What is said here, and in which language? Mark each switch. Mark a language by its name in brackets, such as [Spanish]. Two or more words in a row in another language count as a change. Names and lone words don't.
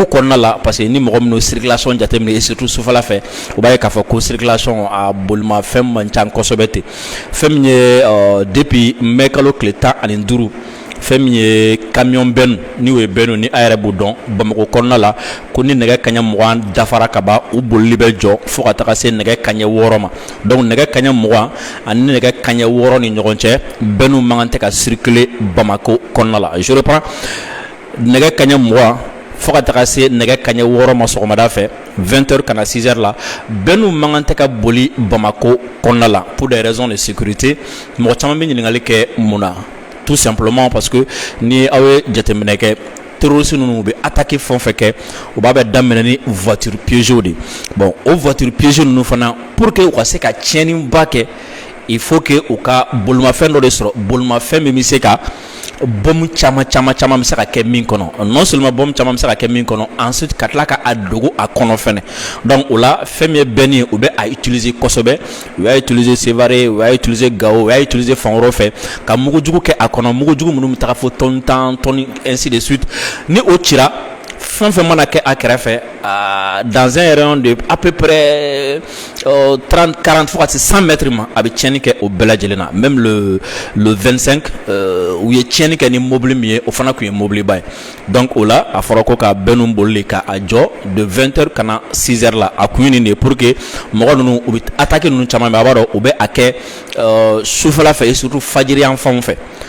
[Bambara] kɔnɔna la [French] parce que [Bambara] ni mɔgɔ minnu circulation jateminɛ [French] et surtout [Bambara] sufɛla fɛ u b'a ye k'a fɔ ko circulation a bolimafɛn man ca kosɛbɛ ten fɛn min ye depuis mɛ kalo tile 15 fɛn min ye camion bɛnu ni o ye bɛnu ni a yɛrɛ b'o dɔn Bamakɔ kɔnɔna la ko ni nɛgɛ kaɲɛ 20 dafara ka ban u bolili bɛ jɔ fo ka taga se nɛgɛ kaɲɛ 6 ma donc nɛgɛ kaɲɛ 20 ani nɛgɛ kaɲɛ 6 ni ɲɔgɔn cɛ bɛnu man kan tɛ ka circuler Bamakɔ kɔnɔna la [French] je reprends [Bambara] nɛgɛ kaɲɛ 20 fo ka taga se nɛgɛ kaɲɛ 6 ma sɔgɔmada fɛ 20h ka na 6h la bɛnu man kan tɛ ka boli Bamakɔ kɔnɔna la [French] pour des raisons de sécurité [Bambara] mɔgɔ caman bɛ ɲininkali kɛ mun na [French] tout simplement parce que [Bambara] ni aw ye jateminɛ kɛ terroriste ninnu bɛ attaquer fɛn o fɛn kɛ u b'a bɛ daminɛ ni [French] voiture piégée [Bambara] de bon o [French] voiture piégée [Bambara] ninnu fana [French] pour que [Bambara] u ka se ka tiɲɛniba kɛ [French] il faut que [Bambara] u ka bolimafɛn dɔ de sɔrɔ bolimafɛn min bɛ se ka bombe caman bɛ se ka kɛ min kɔnɔ [French] non seulement [Bambara] bombe caman bɛ se ka kɛ min kɔnɔ ensuite ka tila ka a dogo a kɔnɔ fɛnɛ donc o la fɛn min ye bɛnni ye u bɛ a utiliser kosɛbɛ u y'a utiliser Sévaré u y'a utiliser Gao u y'a utiliser fan wɛrɛw fɛ ka mugujugu kɛ a kɔnɔ mugujugu minnu bɛ taga fo tonne 10 tonnes [French] ainsi de suite [Bambara] ni o cira fɛn fɛn mana kɛ a kɛrɛfɛ [French] dans un rayon de à peu près [Bambara] 30 40 fo ka se 100 mètres ma a bɛ tiɲɛni kɛ o bɛɛ lajɛlen na [French] même le 25 [Bambara] u ye tiɲɛni kɛ ni mobili min ye o fana tun ye mobiliba ye donc o la a fɔra ko ka bɛɛ ninnu bolili ka a jɔ de 20h ka na 6h la a kun ye nin de ye [French] pour que [Bambara] mɔgɔ ninnu u bɛ attaque ninnu caman bɛ a b'a dɔn u bɛ a kɛ sufɛla fɛ et surtout fajiri yan fanw fɛ